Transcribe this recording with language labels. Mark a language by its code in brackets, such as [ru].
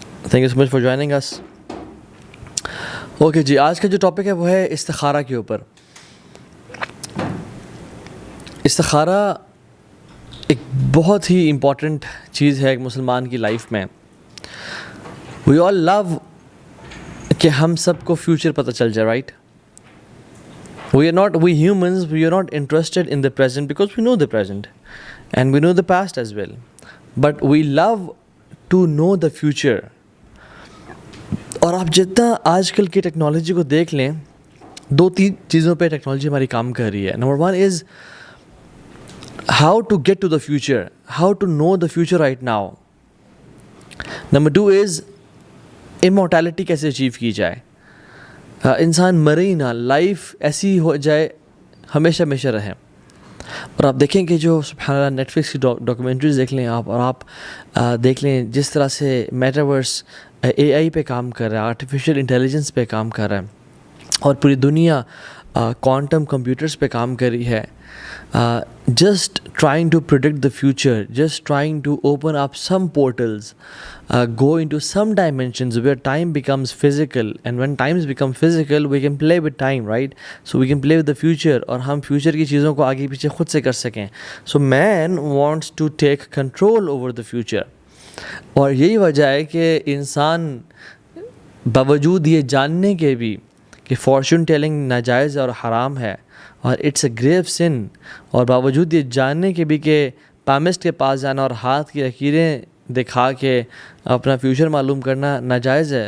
[en] Thank you so much for joining us. [ur] Okay جی، آج کا جو ٹاپک ہے وہ ہے استخارہ کے اوپر. استخارہ ایک بہت ہی امپورٹنٹ چیز ہے ایک مسلمان کی لائف میں. [en] we all love [ur] کہ ہم سب کو فیوچر پتہ چل جائے، right. [en] we humans, we are not interested in the present because we know the present and we know the past as well, but we love to know the future. [ur] اور آپ جتنا آج کل کی ٹیکنالوجی کو دیکھ لیں، 2-3 چیزوں پہ ٹیکنالوجی ہماری کام کر رہی ہے. [en] Number 1 is how to get to the future, how to know the future right now. Number 2 is immortality [ur] کیسے اچیو کی جائے، انسان مرے ہی نہ، لائف ایسی ہو جائے ہمیشہ ہمیشہ رہے. اور آپ دیکھیں کہ جو سبحان اللہ نیٹ فلکس کی ڈاکومنٹریز دیکھ لیں آپ، اور آپ دیکھ لیں جس طرح سے میٹاورس اے آئی پہ کام کر رہا ہے، آرٹیفیشیل انٹیلیجنس پہ کام کر رہا ہے، اور پوری دنیا کوانٹم کمپیوٹرز پہ کام کر رہی ہے. [en] Just trying to predict the future, just trying to open up some portals, go into some dimensions where time becomes physical, and when times become physical we can play with time, right? So we can play with the future [ur] اور ہم future کی چیزوں کو آگے پیچھے خود سے کر سکیں. [en] So man wants to take control over the future. [ur] اور یہی وجہ ہے کہ انسان باوجود یہ جاننے کے بھی کہ فارچون ٹیلنگ ناجائز اور حرام ہے اور [en] it's a grave sin, [ur] اور باوجود یہ جاننے کے بھی کہ پامسٹ کے پاس جانا اور ہاتھ کی لکیریں دکھا کے اپنا فیوچر معلوم کرنا ناجائز ہے.